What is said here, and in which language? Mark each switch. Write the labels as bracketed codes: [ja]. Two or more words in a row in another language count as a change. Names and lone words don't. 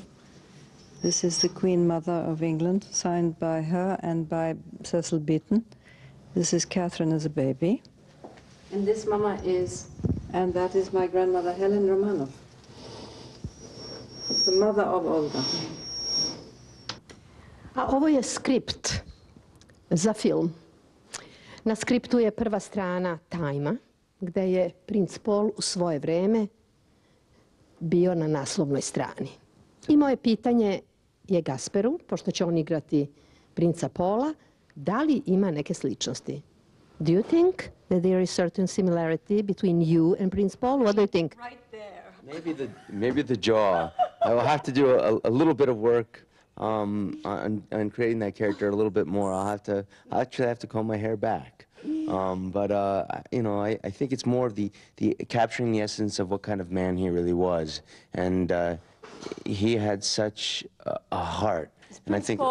[en] This is the Queen Mother of England, signed by her and by Cecil Beaton. This is Catherine as a baby. and this mama is... And that is my grandmother, Helen Romanov, the mother of Olga. [sr] A ovo je skript za film. Na skriptu je prva strana Tajma, gde je princ Paul u svoje vreme bio na naslovnoj strani. I moje pitanje je Kasperu, pošto će on igrati princa Paula, da li ima neke sličnosti? [en] Do you think that there is certain similarity between you and Prince Paul? What do you think? Right there. Maybe the jaw. I will have to do a little bit of work on creating that character a little bit more. I'll actually have to comb my hair back. But you know, I think it's more of the capturing the essence of what kind of man he really was, and he had such a heart And I think